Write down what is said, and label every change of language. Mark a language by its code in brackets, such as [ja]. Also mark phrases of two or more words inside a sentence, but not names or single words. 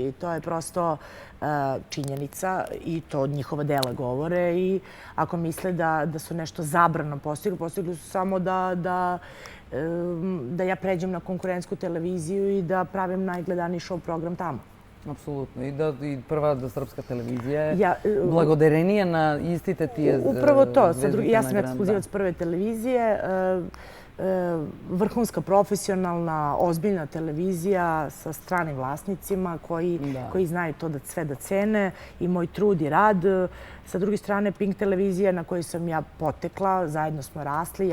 [sr] I to je prosto činjenica i to njihova dela govore. I ako misle da su nešto zabrano postigli su samo da ja pređem na konkurentsku televiziju i da pravim najgledaniji show program tamo. Apsolutno. I prva srpska televizija je [mk] благодарение на истите тие звездите. [sr] Upravo to. Ja sam ekskluzivac prve televizije. Vrhunska, profesionalna, ozbiljna televizija sa stranim vlasnicima koji znaju to sve da cene i moj trud i rad. Sa druge strane, Pink televizija na kojoj sam ja potekla, zajedno smo rasli.